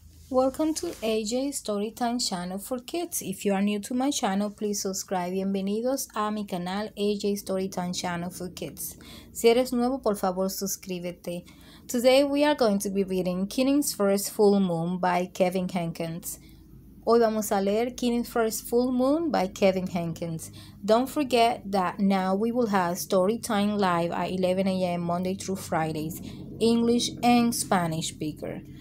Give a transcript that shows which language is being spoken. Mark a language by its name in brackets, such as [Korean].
[English] Welcome to AJ Storytime channel for kids. If you are new to my channel, please subscribe. [Spanish] Bienvenidos a mi canal [English] AJ Storytime channel for kids. [Spanish] Si eres nuevo, por favor, suscríbete. [English] Today we are going to be reading Kittens' First Full Moon by Kevin Hankins. [Spanish] Hoy vamos a leer [English] Kittens' First Full Moon by Kevin Hankins. Don't forget that now we will have Storytime live at 11 a.m. Monday through Fridays, English and Spanish speaker.